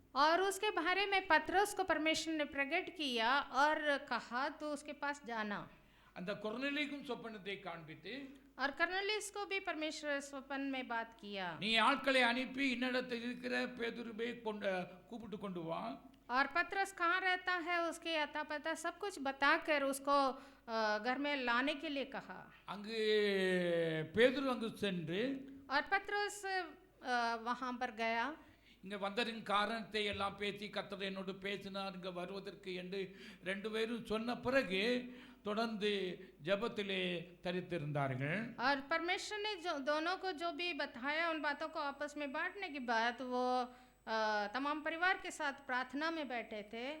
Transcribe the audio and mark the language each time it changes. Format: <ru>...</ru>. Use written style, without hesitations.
<hi>और उसके बारे में पतरस को परमेश्वर ने प्रकट किया और कहा तो उसके पास जाना।</hi> <ta>அந்த கொர்நேலியுக்கும் சொப்பனத்தை காண்பித்து,</ta> <hi>और कर्नेलियुस को भी परमेश्वर स्वप्न में बात किया।</hi> <ta>நீ ஆட்களை அனுப்பி இன்னிடத்தில் இருக்கிற பேதுருவை கூப்பிட்டு கொண்டு வா.</ta> <hi>और पतरस कहाँ रहता है उसके अता पता सब कुछ बताकर उसको घर में लाने के लिए कहा।</hi> <ta>அங்கு பேதுரு அங்கு சென்று</ta> <hi>और पतरस वहाँ पर गया।</hi> <ta>இங்கே வந்ததின் காரணத்தை எல்லாம் பேசி கர்த்தர் என்னோடு பேசினார் இங்கே வருவதற்கு என்று ரெண்டு பேரும் சொன்ன பிறகு தொடர்ந்து ஜெபத்திலே தரித்திருந்தார்கள்.</ta> <hi>और परमेश्वर ने जो दोनों को जो भी बताया उन बातों को आपस में बांटने के बाद वो तमाम परिवार के साथ प्रार्थना में बैठे थे।</hi>